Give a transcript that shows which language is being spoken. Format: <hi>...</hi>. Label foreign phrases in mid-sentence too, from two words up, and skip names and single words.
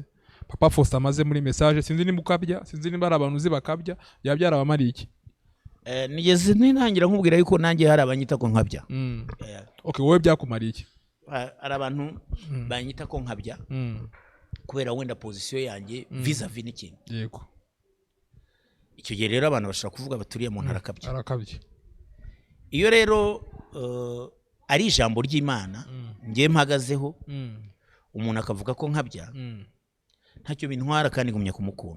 <rw>Papa Faustin amaze muri message sinzi nimba ukabya, sinzi nimba ari abantu uzi bakabya byarabamariye iki. Nigeze nintangira nkubwira yuko nanjye hari abanyita ko nkabya. Okay, wowe byakumariye iki? Ari abantu banyita ko nkabya kubera wenda position yanjye vis-a-vis n'ikintu. Yego. Icyo gihe rero abantu bashaka kuvuga baturiye mu ntarakabya. Arakabye. Iyo rero ari ijambo ry'Imana ngiye mpagazeho umuntu akavuga ko nkabya ntacyo bintwara kandi ngumya kumukunda.</rw>